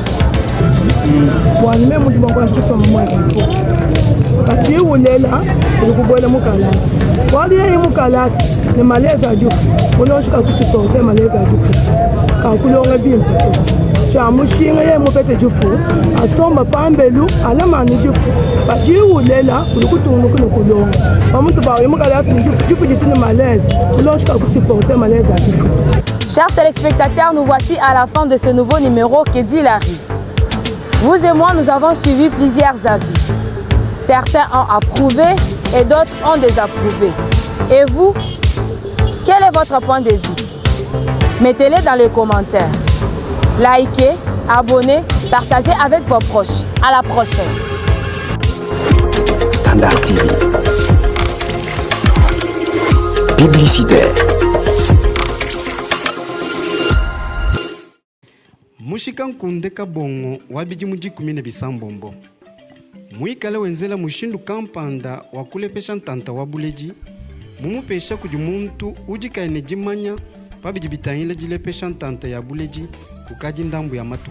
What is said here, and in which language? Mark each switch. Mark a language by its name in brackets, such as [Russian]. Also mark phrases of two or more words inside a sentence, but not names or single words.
[Luba-Katanga] wani me mutu bango kusoma mwana kati ulela ukubwela mukalasa wali ye mukalasa ne maleza ju unoshika kusipote maleza ju kakulonga bimpo cha mushinga ye mupete jufu asomba pambelu alamani jufu bati ulela kulukutunu kulonga bamuntu bawe mukalasa jufu jitune maleza unoshika kusipote maleza ju. [French] Chers téléspectateurs, nous voici à la fin de ce nouveau numéro que dit Larry. Vous et moi, nous avons suivi plusieurs avis. Certains ont approuvé et d'autres ont désapprouvé. Et vous, quel est votre point de vue? Mettez-les dans les commentaires. Likez, abonnez, partagez avec vos proches. À la prochaine. Standard TV. Publicitaire. [Luba-Katanga] Mushika nkunde kabongo wabiji mujikumine bisambombo. Muikale wenzela mushindu kampanda wakulepesha ntanta wabuleji. Mumupesha kujumuntu ujikaine jimanya pabiji bitahile jilepesha ntanta ya buleji kukaji ndambu ya matuku.